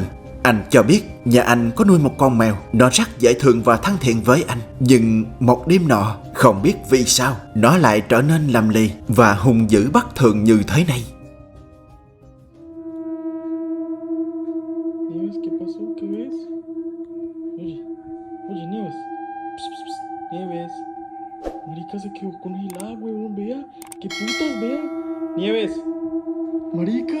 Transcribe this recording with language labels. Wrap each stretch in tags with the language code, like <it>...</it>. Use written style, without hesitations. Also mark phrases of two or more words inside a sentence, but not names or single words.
<vi>Anh cho biết nhà anh có nuôi một con mèo, nó rất dễ thương và thân thiện với anh. Nhưng một đêm nọ, không biết vì sao, nó lại trở nên lầm lì và hung dữ bất thường như thế này.</vi> <es>Nieves, ¿qué pasó? ¿Qué ves? Oye, Nieves. Psst, psst, psst. Nieves. Marica se quedó congelada, huevón, vea. ¿Qué putas, vea? Nieves. Marica.</es>